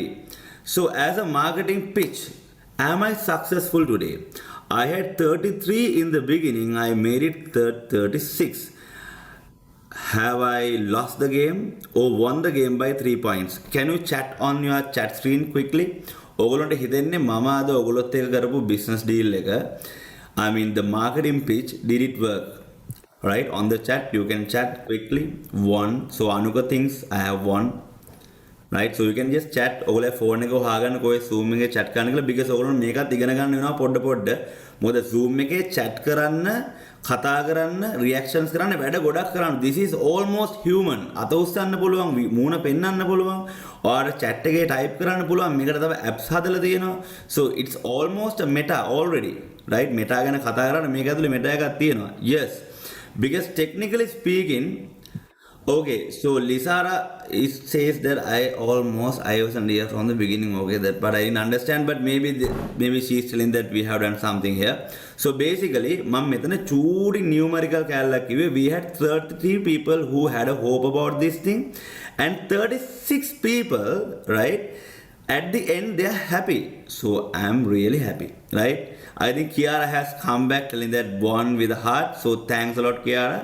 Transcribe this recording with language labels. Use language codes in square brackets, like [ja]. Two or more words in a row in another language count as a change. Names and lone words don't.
[en] So as a marketing pitch, am I successful today? I had 33 in the beginning, I made it 36. Have I lost the game or won the game by 3 points? Can you chat on your chat screen quickly? [si] ඔගොල්ලන්ට හිතෙන්නේ මම අද ඔගොල්ලොත් එක්ක කරපු [en] business deal එක, I mean the marketing pitch, did it work? Right, on the chat you can chat quickly. Won. So Anuka thinks I have won. Right, so you can just chat. [si] ඔගොල්ලෝ phone එක හොයාගන්න කොයි Zoom එකේ chat කරන්න කියලා because ඔගොල්ලෝ මේකත් ඉගෙන ගන්න වෙනවා පොඩ. මොකද Zoom එකේ chat කරන්න, කතා කරන්න, reactions කරන්න වැඩ ගොඩක් කරන්න. [en] This is almost human. [si] අත උස්සන්න පුළුවන්, මූණ පෙන්වන්න පුළුවන්, ඔයාලට chat එකේ type කරන්න පුළුවන්. මේකට තව apps හදලා තියෙනවා. [en] So it's almost a meta already. [si] Right, meta ගැන කතා කරන්න මේක ඇතුලේ meta එකක් තියෙනවා. [en] Yes, because technically speaking, okay, so Lisara says that I wasn't here from the beginning. Okay, that but I didn't understand. But maybe she's telling that we have done something here. So basically, [si] මම මෙතන චූටි numerical කැලලක් කිව්වේ. [en] We had 33 people who had a hope about this thing, and 36 people, right? At the end, they are happy. So I'm really happy, right? I think Kiara has come back telling that one with a heart. So thanks a lot, Kiara.